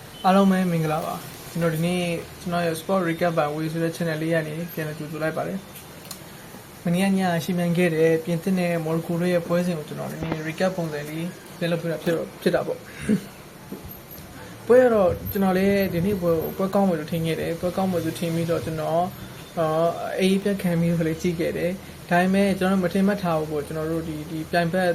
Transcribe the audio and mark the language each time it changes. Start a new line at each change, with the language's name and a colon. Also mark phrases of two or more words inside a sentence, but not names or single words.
Burmese: အားလုံးပဲမင်္ဂလာပါကျွန်တော်ဒီနေ့ကျွန်တော်ရဲ့
English: sport recap by way
Burmese: ဆိုတဲ့ channel လေးကနေပြန်လည်ကြိုဆိုလိုက်ပါတယ်မနေ့ညရှိမှန်ခဲ့တဲ့ပြင်သစ်နဲ့မော်ရိုကိုတို့ရဲ့ပွဲစဉ်ကိုကျွန်တော်ဒီနေ့ recap ပုံစံလေးပြန်လုပ်ပြတာဖြစ်တာပေါ့ပွဲတော့ကျွန် တော်လည်းဒီနေ့ပွဲကောင်းမယ်လို့ထင်ခဲ့တယ်ပွဲကောင်းမယ်လို့ထင်ပြီးတော့ကျွန်တော်အေးပြတ်ခံပြီးဆိုလေကြည့်ခဲ့တယ်ဒါပေမဲ့ကျွန်တော်မထင်မှတ်ထားဘူးပေါ့ကျွန်တော်တို့ဒီပြိုင်ဘက်